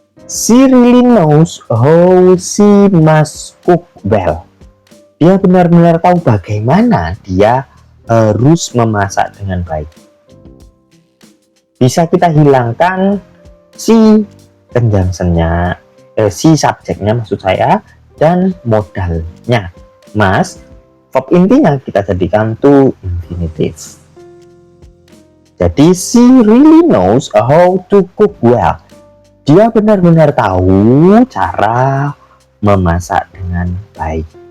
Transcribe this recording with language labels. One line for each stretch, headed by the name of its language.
English: She really knows how she must cook well.
Indonesian: Dia benar-benar tahu bagaimana dia harus memasak dengan baik. Bisa kita hilangkan si conjunction-nya, si subjeknya maksud saya, dan modalnya. Mas, verb intinya kita jadikan to infinitive. Jadi
English: she really knows how to cook well.
Indonesian: Dia benar-benar tahu cara memasak dengan baik.